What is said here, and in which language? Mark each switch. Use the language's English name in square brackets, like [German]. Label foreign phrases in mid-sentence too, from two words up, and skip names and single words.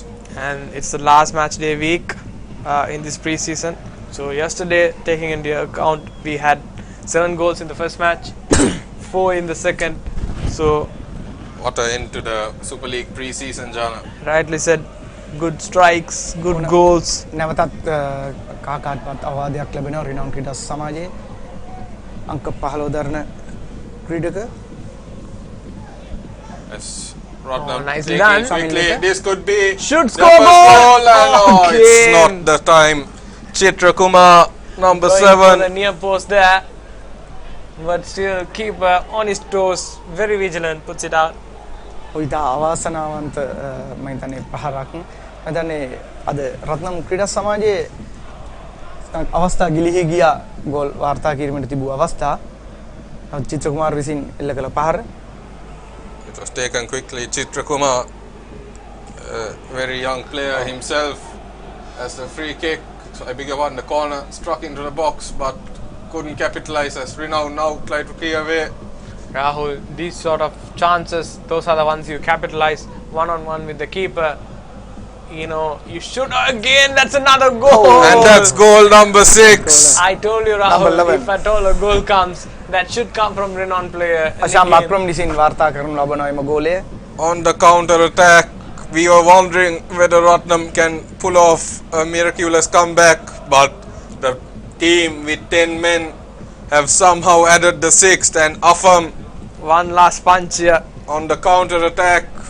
[English] And it's the last match day week in this pre-season. So yesterday, taking into account, we had 7 goals in the first match, 4 in the second. So what an end to the Super League pre-season, Jana. Rightly said, good strikes, good goals. [Sinhala] නැවතත් කාකාටවත් අවවාදයක් ලැබෙනවා රිනවුන් ක්‍රීඩා සමාජයේ අංක 15 දරන ක්‍රීඩක. [English] As Ratnam nicely taking done. quickly, this could be Should the score first goal. goal, and Okay. it's not the time. Chitra Kumar, number Going for the 7. near post there, but still keeper on his toes, very vigilant, puts it out. [Sinhala] ඉතා අවාසනාවන්ත මම හිතන්නේ පහරක්. මම හිතන්නේ අද රත්නම් ක්‍රීඩා සමාජයේ අවස්ථා ගිලිහි ගියා ගෝල් වාර්තා කිරීමට තිබූ අවස්ථා. චිත්‍ර කුමාර් විසින් එල්ල කළ පහර. [English] It was taken quickly. Chitra Kumar, very young player himself, as the free kick. I beg your pardon, the corner struck into the box but couldn't capitalize as Renown now tried to clear away. Rahul, these sort of chances, those are the ones you capitalize one-on-one with the keeper. You should again, that's another goal. And that's goal number 6. I told you, Number Rahul, 11. if at all a goal comes, that should come from Renown player. And අශාම් again, [Sinhala] බක්‍රම් විසින් වාර්තා කරනු ලබනවා එම ගෝලය. [English] On the counter attack, we were wondering whether Ratnam can pull off a miraculous comeback, but the team with 10 men have somehow added the 6th, and Afam one last punch here. on the counter attack,